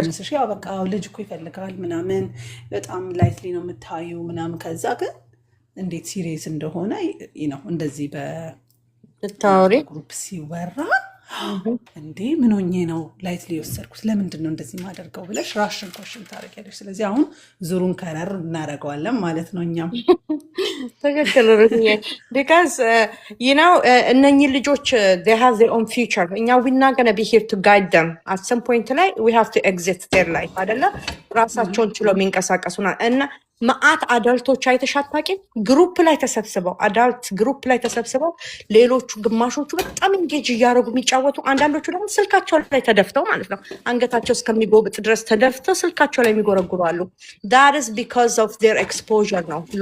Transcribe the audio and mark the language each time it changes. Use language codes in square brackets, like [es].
[am] የሚመስልሽ። ያው በቃ ልጅ እኮ ይፈልጋል ምናምን በጣም ላይትሊ ነው የምታዩ ምናምን። ከዛ ግን እንዴት ሲሪየስ እንደሆነ ነው እንደዚህ ብታወሪ በግሩፕ ሲወራ እንዴ ምን ሆኜ ነው ላይትሊ የወሰድኩት ለምንድን ነው እንደዚህ ማደርገው ብለሽ ራሽን ኮሽን ታደርጊያለሽ። ስለዚህ አሁን ዙሩን ከረር እናደርገዋለን ማለት ነው እኛም። ትክክል ሩትዬ። ቢካዝ እነኚህ ልጆች [en] they have their own future። [am] እኛ [en] we're not gonna be here to guide them at some point [am] ላይ [en] we have to exit their life [am] አይደለ? ራሳቸውን ችሎ የሚንቀሳቀሱና እና መዓት አዳልቶች አይተሽ አታውቂም? ግሩፕ ላይ ተሰብስበው አዳልት ግሩፕ ላይ ተሰብስበው ሌሎቹ ግማሾቹ በጣም ኢንጌጅ እያደረጉ የሚጫወቱ፣ አንዳንዶቹ ደግሞ ስልካቸው ላይ ተደፍተው ማለት ነው አንገታቸው እስከሚጎብጥ ድረስ ተደፍተው ስልካቸው ላይ የሚጎረጉሩ አሉ። [en] that is because of their exposure [am] ነው።